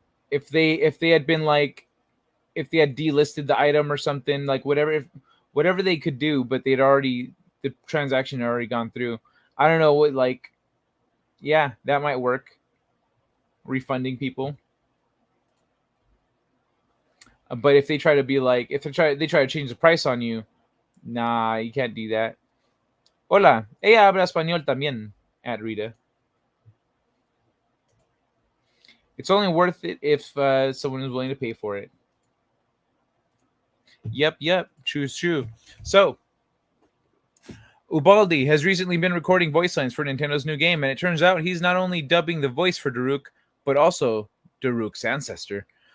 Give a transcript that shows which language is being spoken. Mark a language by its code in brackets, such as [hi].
[en] If they had been like, if they had delisted the item or something, like whatever they could do, but the transaction had already gone through. I don't know what, like, yeah, that might work. Refunding people. But if they try to be like, if they try to change the price on you, nah, you can't do that. [es] Hola, ella habla español también, [en] at Rita. It's only worth it if someone is willing to pay for it. Yep, true. So, Ubaldi has recently been recording voice lines for Nintendo's new game, and it turns out he's not only dubbing the voice for Daruk, but also Daruk's ancestor.